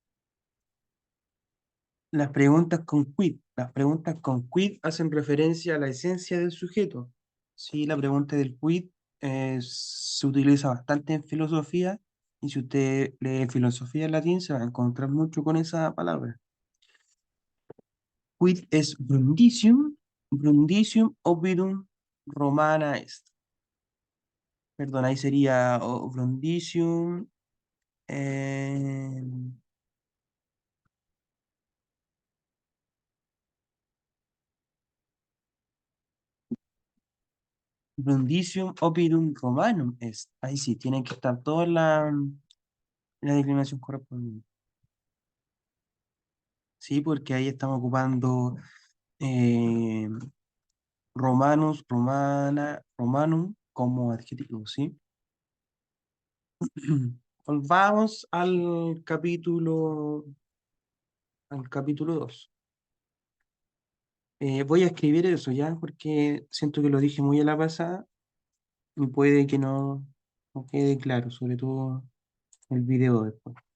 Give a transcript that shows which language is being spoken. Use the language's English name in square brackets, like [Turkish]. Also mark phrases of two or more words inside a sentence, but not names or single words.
[Spanish] Las preguntas con quid hacen referencia a la esencia del sujeto. Sí, la pregunta del quid se utiliza bastante en filosofía y si usted lee filosofía en latín se va a encontrar mucho con esa palabra. [Latin] Quid es brundisium, brundisium ovidum romana est. [Spanish] Perdón, ahí sería [Latin] brundisium, eh, brundisium ovidum romanum est. [Spanish] Ahí sí, tienen que estar todas la declinación correspondiente. Sí, porque ahí estamos ocupando eh, [Latin] romanus, romana, romanum [Spanish] como adjetivo, ¿sí? Volvamos al capítulo 2. Voy a escribir eso ya, porque siento que lo dije muy a la pasada y puede que no quede claro, sobre todo el video después.